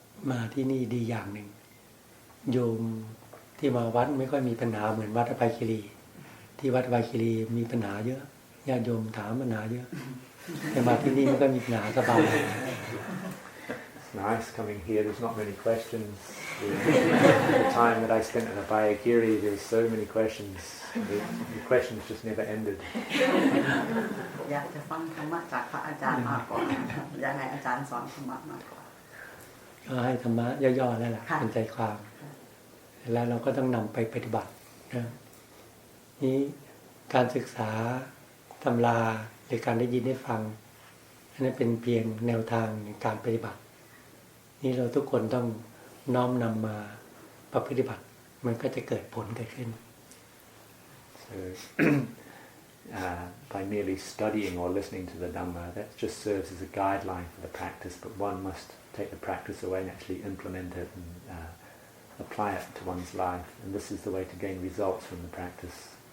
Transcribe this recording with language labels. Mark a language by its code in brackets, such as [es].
[th] มาที่นี่ดีอย่างหนึ่งโยมที่มาวัดไม่ค่อยมีปัญหาเหมือนวัดอภัยคีรีที่วัดอภัยคีรีมีปัญหาเยอะญาติโยมถามปัญหาเยอะแต่มาที่นี่ไม่ค่อยมีปัญหาสบาย [en] It's nice coming here. There's not many questions. The time that I spent at Abhayagiri, there were so many questions. The questions just never ended. [th] อยากจะฟังธรรมะจากพระอาจารย์มากกว่าอยากให้อาจารย์สอนธรรมะมากกว่า ก็ให้ธรรมะย่อๆนั่นแหละเป็นใจความแล้วเราก็ต้องนำไปปฏิบัตินะนี้การศึกษาตำราหรือการได้ยินได้ฟังอันนั้นเป็นเพียงแนวทางในการปฏิบัตินี่เราทุกคนต้องน้อมนำมาปฏิบัติมันก็จะเกิดผลเกิดขึ้น [en] So by merely studying or listening to the Dhamma, that just serves as a guideline for the practice, but one must take the practice away and actually implement it and apply it to one's life. And this is the way to gain results from the practice.